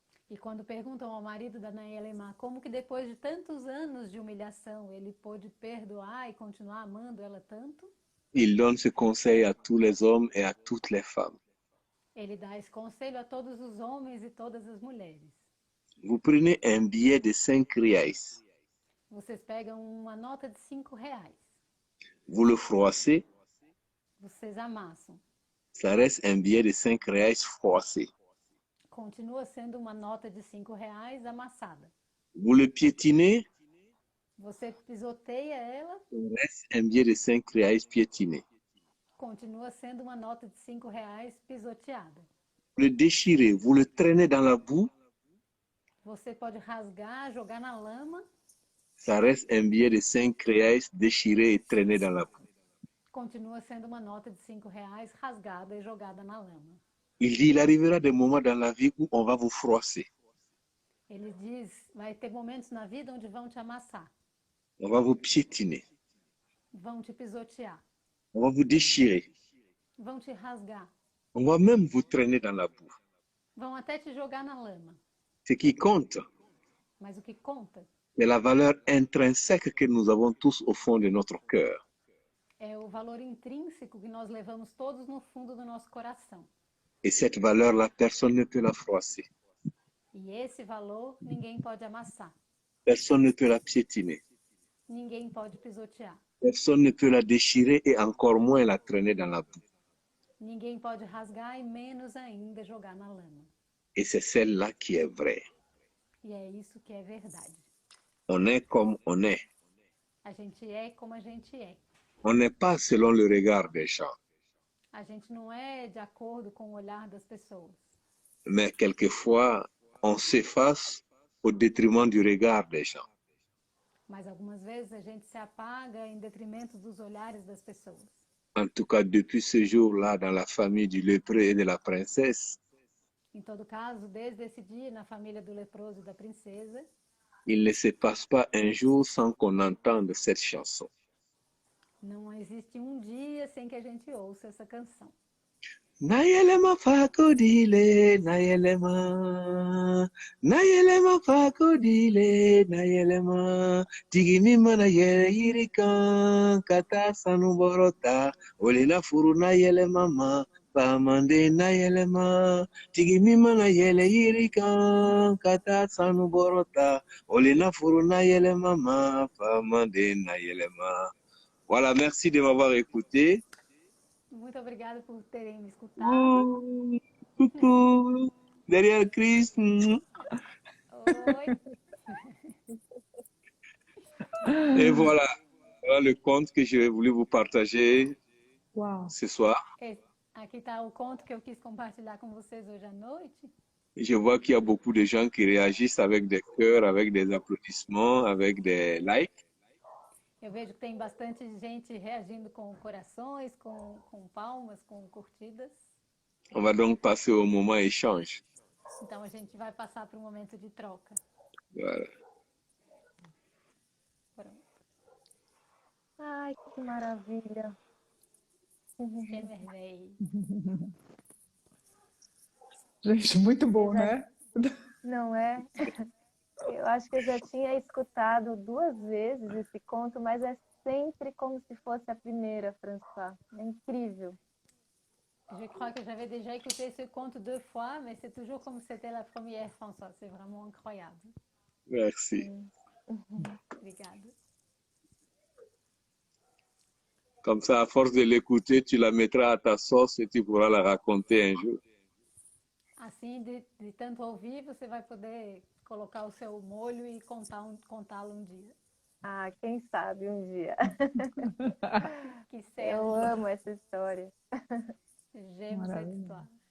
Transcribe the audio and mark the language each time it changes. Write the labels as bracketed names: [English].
[Portuguese] E quando perguntam ao marido da Nayelema como que depois de tantos anos de humilhação ele pôde perdoar e continuar amando ela tanto, [French] il donne ce conseil à tous les hommes et à toutes les femmes. [Portuguese] ele dá esse conselho a todos os homens e todas as mulheres. [French] Vous prenez un billet de 5 reais, [Portuguese] Vocês pegam uma nota de R$ 5, [French] vous le froissez, [Portuguese] vocês amassam. [French] ça reste un billet de 5 reais froissé. [Portuguese] Continua sendo uma nota de R$ 5 amassada. [French] Vous le piétinez, [Portuguese] Você pisoteia ela, [French] ça reste un billet de 5 reais piétiné. [Portuguese] continua sendo uma nota de R$ 5 pisoteada. [French] Vous le déchirez, vous le traînez dans la boue, [Portuguese] Você pode rasgar, jogar na lama, [French] ça reste un billet de 5 reais déchiré et traîné dans la boue. [Portuguese] continua sendo uma nota de R$ 5 rasgada e jogada na lama. [French] Il dit, il arrivera des moments dans la vie où on va vous froisser, [Portuguese] Ele diz, vai ter momentos na vida onde vão te amassar, [French] on va vous piétiner, [Portuguese] vão te pisotear, [French] on va vous déchirer, [Portuguese] vão te rasgar, [French] on va même vous traîner dans la boue. [Portuguese] vão até te jogar na lama. [French] Ce qui compte, [Portuguese] Mas o que conta [French] c'est la valeur intrinsèque que nous avons tous au fond de notre cœur. [Portuguese] é o valor intrínseco que nós levamos todos no fundo do nosso coração. [French] Et cette valeur-là, personne ne peut la froisser, [Portuguese] E esse valor ninguém pode amassar, [French] personne ne peut la piétiner, [Portuguese] ninguém pode pisotear, [French] personne ne peut la déchirer et encore moins la traîner dans la boue. [Portuguese] ninguém pode rasgar e menos ainda jogar na lama. [French] Et c'est celle-là qui est vraie. [Portuguese] E é isso que é verdade. [French] On est comme on est. [Portuguese] A gente é como a gente é. [French] On n'est pas selon le regard des gens, [Portuguese] A gente não é de acordo com o olhar das pessoas. [French] mais quelquefois, on s'efface au détriment du regard des gens. [Portuguese] Mas algumas vezes a gente se apaga em detrimento dos olhares das pessoas. [French] En tout cas, depuis ce jour-là, dans la famille du lépreux et de la princesse, [Portuguese] Em todo caso, desde esse dia, na família do leproso e da princesa, [French] il ne se passe pas un jour sans qu'on entende cette chanson. [Portuguese] não existe um dia sem que a gente ouça essa canção. [Bambara] Nayelema fakodile, nayelema, nayelema fakodile, nayelema, tigimima na yere yirikan, kata sanuborota, olena furu nayelema ma, pamande nayelema, tigimima na yele yirikan, kata sanuborota, olena furu nayelema ma, pamande nayelema. [French] Voilà, merci de m'avoir écouté. [Portuguese] Muito obrigada por terem me escutado. [French] Coucou, derrière Christ. [Portuguese] Oi. [French] Et voilà, voilà le conte que j'ai voulu vous partager [Portuguese] Uau! [French] ce soir. [Portuguese] Aqui está o conto que eu quis compartilhar com vocês hoje à noite. [French] Je vois qu'il y a beaucoup de gens qui réagissent avec des cœurs, avec des applaudissements, avec des likes. [Portuguese] Eu vejo que tem bastante gente reagindo com corações, com palmas, com curtidas. [French] On va donc passer au moment échange. [Portuguese] Então a gente vai passar para um momento de troca. [French] Voilà. [Portuguese] Pronto. Ai, que maravilha. Que vermelho. Gente, muito bom, né? Não é? Eu acho que eu já tinha escutado 2 vezes esse conto, mas é sempre como se fosse a primeira, François. É incrível. [French] Je crois que j'avais déjà écouté ce conte 2 fois, mais c'est toujours comme c'était la première, François. C'est vraiment incroyable. Merci. [Portuguese] Obrigada. [French] Comme ça, à force de l'écouter, tu la mettras à ta sauce et tu pourras la raconter un jour. [Portuguese] Assim, de tanto ouvir, você vai poder colocar o seu molho e contá-lo um dia. Ah, quem sabe um dia. Que Eu serve. amo essa história. [French] J'aime cette histoire.